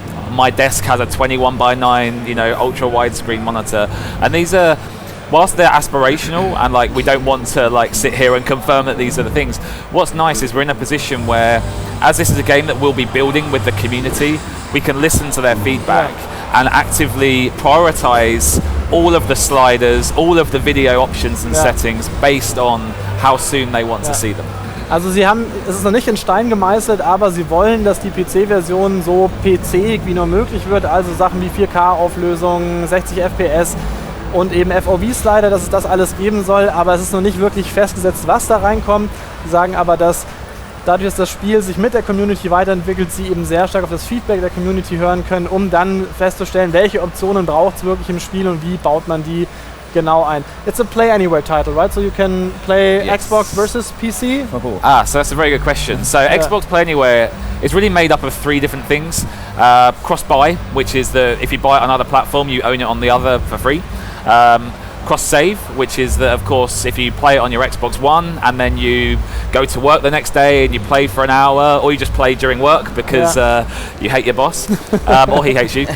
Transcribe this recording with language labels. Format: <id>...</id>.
<en>My desk has a 21:9, ultra widescreen monitor, and these are, whilst they're aspirational and we don't want to sit here and confirm that these are the things. What's nice is we're in a position where, as this is a game that we'll be building with the community, we can listen to their feedback and actively prioritize all of the sliders, all of the video options and settings based on how soon they want to see them.</en> <de>Also es ist noch nicht in Stein gemeißelt, aber sie wollen, dass die PC-Version so PC wie nur möglich wird, also Sachen wie 4K-Auflösung, 60 FPS und eben FOV-Slider, dass es das alles geben soll, aber es ist noch nicht wirklich festgesetzt, was da reinkommt. Sie sagen aber, dass dadurch, dass das Spiel sich mit der Community weiterentwickelt, sie eben sehr stark auf das Feedback der Community hören können, um dann festzustellen, welche Optionen braucht es wirklich im Spiel und wie baut man die genau ein.</de> <en>It's a play anywhere title, right? So you can play Xbox versus PC? So that's a very good question. So Xbox Play Anywhere is really made up of 3 different things. Cross-buy, which is if you buy it on another platform, you own it on the other for free. Cross-save, which is that, of course, if you play it on your Xbox One and then you go to work the next day and you play for an hour, or you just play during work because you hate your boss or he hates you.</en>